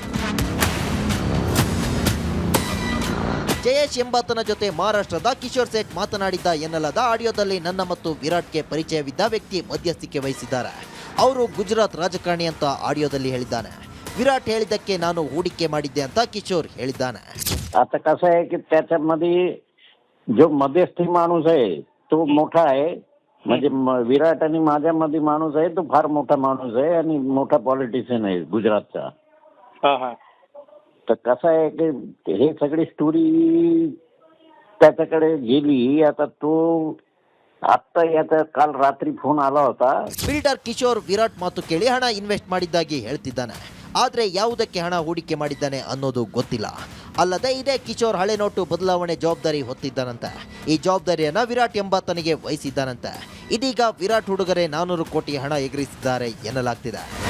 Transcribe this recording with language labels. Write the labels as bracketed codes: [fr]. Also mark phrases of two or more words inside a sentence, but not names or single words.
[kn] ಜಯೇಶ್ ಎಂಬಾತನ ಜೊತೆ ಮಹಾರಾಷ್ಟ್ರದ ಕಿಶೋರ್ ಸೇಠ್ ಮಾತನಾಡಿದ್ದ ಎನ್ನಲಾದ ಆಡಿಯೋದಲ್ಲಿ ನನ್ನ ಮತ್ತು ವಿರಾಟ್ಗೆ ಪರಿಚಯವಿದ್ದ ವ್ಯಕ್ತಿ ಮಧ್ಯಸ್ಥಿಕೆ ವಹಿಸಿದ್ದಾರೆ. ಅವರು ಗುಜರಾತ್ ರಾಜಕಾರಣಿ ಅಂತ ಆಡಿಯೋದಲ್ಲಿ ಹೇಳಿದ್ದಾನೆ. विराट ಹೇಳಿದ್ದಕ್ಕೆ ನಾನು ಹೂಡಿಕೆ ಮಾಡಿದ್ದೆ ಅಂತ ಕಿಶೋರ್ ಹೇಳಿದ್ದಾನೆ. [mr] आता कसं आहे की त्याच्यामध्ये जो मध्यस्थी माणूस आहे तो मोठा आहे म्हणजे विराट आणि माझ्यामध्ये माणूस आहे, तो फार मोठा माणूस आहे आणि मोठा पॉलिटिशियन आहे गुजरातचा. तर कसं आहे की हे सगळी स्टोरी त्याच्याकडे गेली. आता तो आत्ता याचा काल रात्री फोन आला होता. [kn] ಬಿಲ್ಡರ್ ಕಿಶೋರ್ ವಿರಾಟ್ ಮಾತು ಕೇಳಿ ಹಣ ಇನ್ವೆಸ್ಟ್ ಮಾಡಿದ್ದಾಗಿ ಹೇಳ್ತಿದ್ದಾನೆ. ಆದರೆ ಯಾವುದಕ್ಕೆ ಹಣ ಹೂಡಿಕೆ ಮಾಡಿದ್ದಾನೆ ಅನ್ನೋದು ಗೊತ್ತಿಲ್ಲ. ಅಲ್ಲದೆ ಇದೇ ಕಿಶೋರ್ ಹಳೆ ನೋಟು ಬದಲಾವಣೆ ಜವಾಬ್ದಾರಿ ಹೊತ್ತಿದ್ದಾನಂತೆ. ಈ ಜವಾಬ್ದಾರಿಯನ್ನ ವಿರಾಟ್ ಎಂಬಾತನಿಗೆ ವಹಿಸಿದ್ದಾನಂತೆ. ಇದೀಗ ವಿರಾಟ್ ಹುಡುಗರೆ 400 ಕೋಟಿ ಹಣ ಎಗರಿಸಿದ್ದಾರೆ ಎನ್ನಲಾಗ್ತಿದೆ.